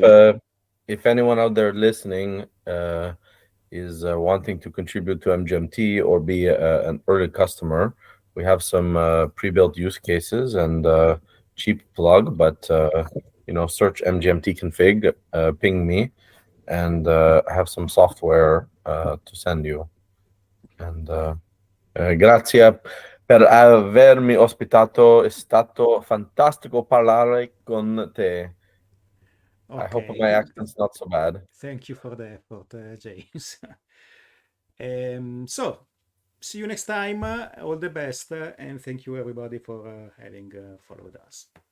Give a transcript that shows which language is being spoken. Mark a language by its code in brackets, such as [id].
[en] So if anyone out there listening is wanting to contribute to MGMT or be an early customer, we have some pre-built use cases and cheap plug, but search MGMT config, ping me, and I have some software to send you. And [it] grazie per avermi ospitato, è stato fantastico parlare con te. [en] Okay. I hope my accent's not so bad. Thank you for the effort, James. So, see you next time. All the best, and thank you everybody for having followed us.